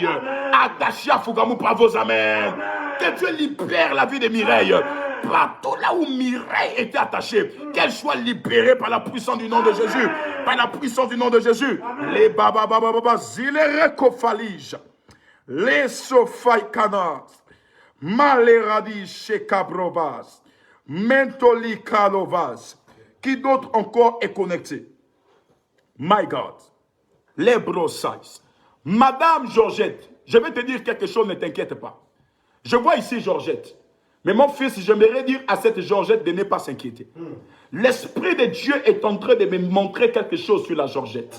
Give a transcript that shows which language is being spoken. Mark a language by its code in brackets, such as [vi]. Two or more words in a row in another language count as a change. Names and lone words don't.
[fr] Attachée à Fougamou par vos amens. Que Dieu libère la vie de Mireille. Partout là où Mireille était attachée, qu'elle soit libérée par la puissance du nom de Jésus. Par la puissance du nom de Jésus. Les zilerekofalij, les sofaikanas, maleradi shekabrovas, mentolikalovas. Qui d'autre encore est connecté? [en] My God. [fr] Les brossais. Madame Georgette, je vais te dire quelque chose, ne t'inquiète pas. Je vois ici Georgette. Mais mon fils, j'aimerais dire à cette Georgette de ne pas s'inquiéter. L'Esprit de Dieu est en train de me montrer quelque chose sur la Georgette.